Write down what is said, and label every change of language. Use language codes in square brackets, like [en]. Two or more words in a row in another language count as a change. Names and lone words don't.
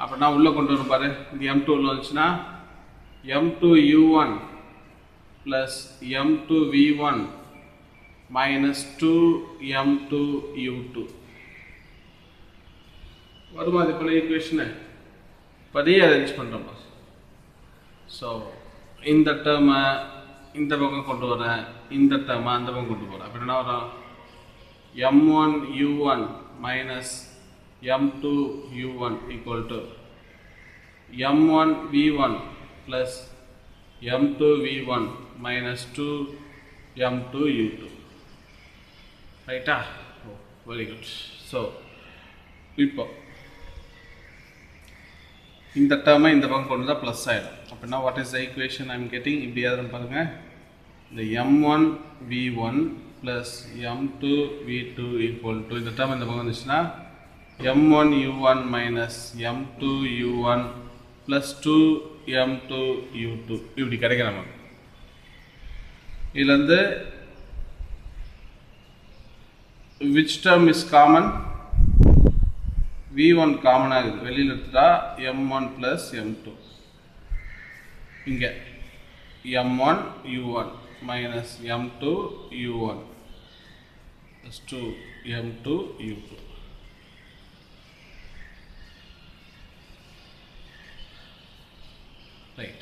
[ta] அப்படின்னா உள்ளே கொண்டு வரும் பாரு, இந்த m2 உள்ள வந்துச்சுன்னா [en] m2 u1 plus m2 v1 minus 2 m2 u2 [ta] வருமா? அது போல ஈக்குவேஷனு இப்போ ரீஅரேஞ்ச் பண்ணுறோம். ஸோ இந்த டேர்மை இந்த பக்கம் கொண்டு வரேன், இந்த டேர்மை அந்த பக்கம் கொண்டு போகிறேன். அப்போ என்ன வரும்? [en] m1 u1 minus m2 u1 equal to m1 v1 plus m2 v1 minus 2 m2 u2. Right? Oh, very good. [ta] So இப்போ இந்த டேர்மை இந்த பக்கம் கொண்டு தான் ப்ளஸ் ஆகிடும். [en] அப்படின்னா what is the equation I am getting? [ta] இப்படி யாரும் பாருங்கள், இந்த [en] m1 v1 plus m2 v2 equal to [ta] இந்த டேர்ம் இந்த பக்கம் வந்துச்சுன்னா [en] m1 u1 minus m2 u1 plus 2 m2 u2 [ta] இப்படி கிடைக்கும் நமக்கு. [en] இதுலேருந்து which term is common? [ta] v1 காமனாக இருக்குது, வெளியில் எடுத்துட்டா [en] m1 plus m2. இங்கே m1 u1 minus m2 u1 plus 2 m2 u2. ரைட்.